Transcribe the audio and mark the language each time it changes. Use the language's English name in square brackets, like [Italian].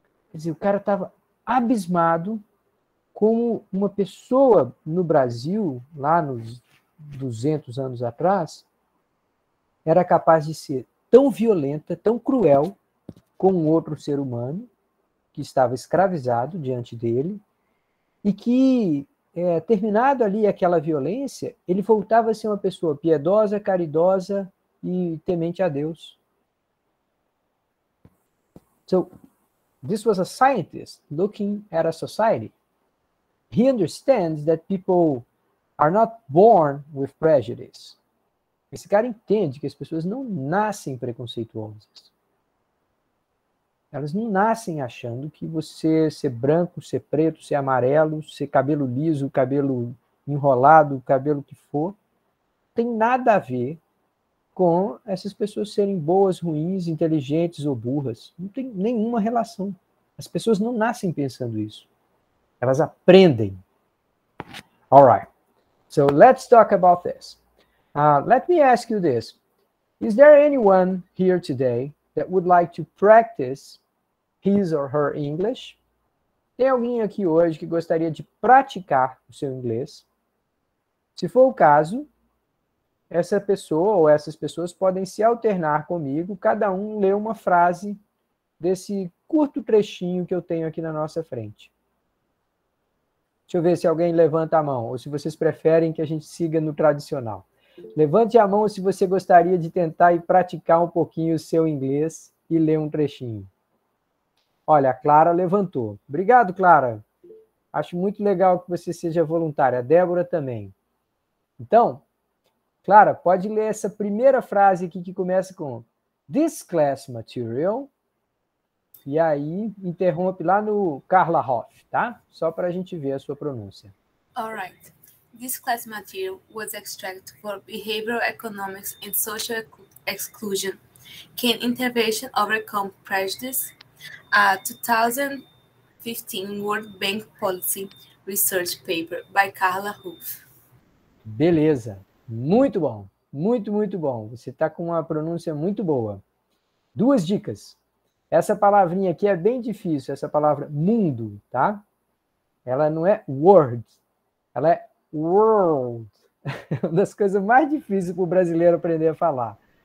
[Portuguese] Quer dizer, o cara estava abismado como uma pessoa no Brasil, lá nos 200 anos atrás, era capaz de ser tão violenta, tão cruel com um outro ser humano que estava escravizado diante dele, e que, terminado ali aquela violência, ele voltava a ser uma pessoa piedosa, caridosa e temente a Deus. [English] So, this was a scientist looking at a society. He understands that people are not born with prejudice. [Portuguese] Esse cara entende que as pessoas não nascem preconceituosas. Elas não nascem achando que você ser branco, ser preto, ser amarelo, ser cabelo liso, cabelo enrolado, cabelo que for, tem nada a ver com essas pessoas serem boas, ruins, inteligentes ou burras. Não tem nenhuma relação. As pessoas não nascem pensando isso. Elas aprendem. [English] All right. So let's talk about this. Let me ask you this. Is there anyone here today that would like to practice his or her English? [Portuguese] Tem alguém aqui hoje que gostaria de praticar o seu inglês? Se for o caso, essa pessoa ou essas pessoas podem se alternar comigo, cada um lê uma frase desse curto trechinho que eu tenho aqui na nossa frente. Deixa eu ver se alguém levanta a mão, ou se vocês preferem que a gente siga no tradicional. Levante a mão se você gostaria de tentar e praticar um pouquinho o seu inglês e ler um trechinho. Olha, a Clara levantou. Obrigado, Clara. Acho muito legal que você seja voluntária. A Débora também. Então, Clara, pode ler essa primeira frase aqui que começa com [English] This class material. [Portuguese] E aí, interrompe lá no Carla Hoff, tá? Só para a gente ver a sua pronúncia. [English] All right. This class material was extracted for behavioral economics and social exclusion. Can intervention overcome prejudice? A 2015 World Bank Policy Research Paper by Carla Hoff. [Portuguese] Beleza. Muito bom. Muito, muito bom. Você está com uma pronúncia muito boa. 2 dicas. Essa palavrinha aqui é bem difícil, essa palavra mundo, tá? Ela não é word, ela é world. É uma das coisas mais difíceis para o brasileiro aprender a falar.